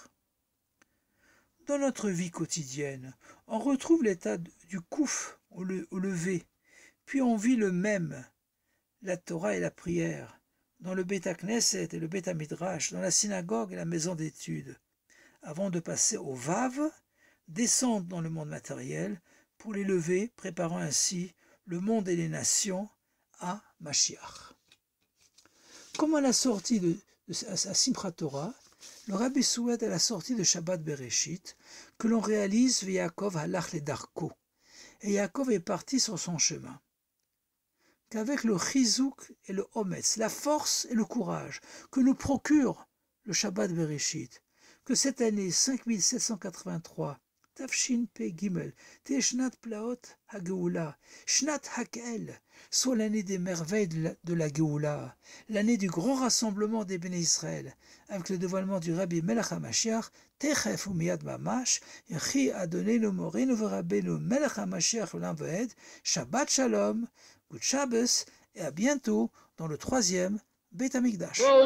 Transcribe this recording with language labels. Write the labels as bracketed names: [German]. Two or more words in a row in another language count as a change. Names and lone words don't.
[French] Dans notre vie quotidienne, on retrouve l'état du kouf au lever, puis on vit le même, la Torah et la prière, dans le [Hebrew] בית הכנסת [French] et le [Hebrew] בית המדרש, [French] dans la synagogue et la maison d'études, avant de passer au Vav, descendre dans le monde matériel pour les lever, préparant ainsi le monde et les nations à Mashiach. Comme à la sortie à [Hebrew] שמחת תורה, [French] le Rabbi souhaite à la sortie de [Hebrew] שבת בראשית [French] que l'on réalise [Hebrew] יעקב הלך לדרכו, [French] et Yaakov est parti sur son chemin. Qu'avec le chizouk et le ometz, la force et le courage que nous procure le [Hebrew] שבת בראשית, [French] que cette année 5783, [Hebrew] תש פ ג תהא שנת פלאות הגאולה שנת הקהל, [French] soit l'année des merveilles de la Geoula, l'année du grand rassemblement des [Hebrew] בני ישראל, [French] avec le dévoilement du [Hebrew] רבי מלך המשיח תיכף ומיד ממש יחי אדוננו מורנו ורבנו מלך המשיח לעולם ועד שבת שלום, [English] Good Shabbos, [French] et à bientôt dans le 3e [Hebrew] בית המקדש.